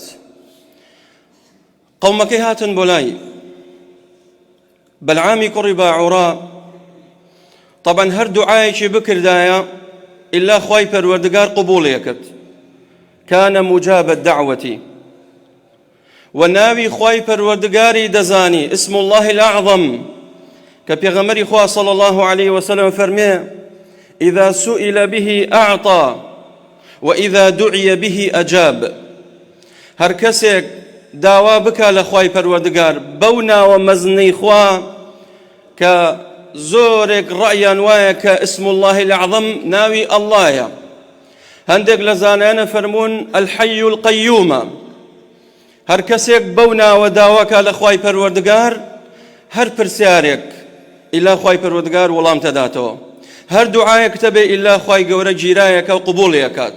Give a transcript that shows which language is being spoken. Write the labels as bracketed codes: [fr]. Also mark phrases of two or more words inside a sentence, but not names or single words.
[ckb] قەومەکەی هاتن بۆ لای بەلعامی کوڕی باعوڕا. طبعا هەر دوعایەکی بکردایە ئیلا خوای پەروەردگار قبوڵی کرد، [ar] کانە مجاب الدعوەتی، [ckb] و ناوی خوای پەروەردگاری دەزانی، [ar] اسم الله الأعظم، [ckb] کە پێغەمبەری خوا [ar] صلی الله عليه وسلم [ckb] فەرمێ: [ar] إذا سئل به أعطى وإذا دعي به أجاب. [ckb] هەر کەسێک داوا بکا لە خوای پەروەردگار بەو ناوە مەزنەی خوا کە زۆرێک ڕەیان وایە کە [ar] اسم الله الأعظم [ckb] ناوی ئەڵڵایە. هەندێک لە زانایانە فەرموون [ar] الحەی القەیومە. [ckb] هەر کەسێک بەو ناوە داواکە لە خوای پەروەردگار، هەر پرسیارێک ئیلا خوای پەروەردگار وەڵام تەداتەوە، هەر دوعایەک تەبێ ئیلا خوای گەورە گیرایەکە و قبوڵی ئەکات.